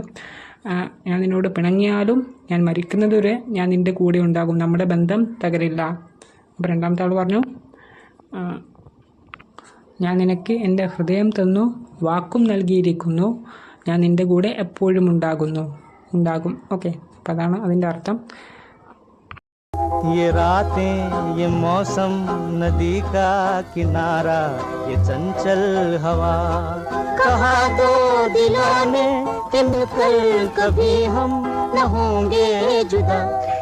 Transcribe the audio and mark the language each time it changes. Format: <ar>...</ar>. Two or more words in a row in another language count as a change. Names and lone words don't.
<ml>ഞാൻ നിന്നോട് പിണങ്ങിയാലും ഞാൻ മരിക്കുന്നത് വരെ ഞാൻ നിൻ്റെ കൂടെ ഉണ്ടാകും, നമ്മുടെ ബന്ധം തകരില്ല. അപ്പോൾ രണ്ടാമത്തെ ആൾ പറഞ്ഞു, ഞാൻ നിനക്ക് എൻ്റെ ഹൃദയം തന്നു, വാക്കും നൽകിയിരിക്കുന്നു, ഞാൻ നിൻ്റെ കൂടെ എപ്പോഴും ഉണ്ടാകും. ഓക്കെ, അപ്പോൾ അതാണ് അതിൻ്റെ അർത്ഥം.</ml> <hi>ये रातें ये मौसम नदी का किनारा ये चंचल हवा कहा दो दिलों ने कि मिलकर कभी हम न होंगे जुदा.</hi>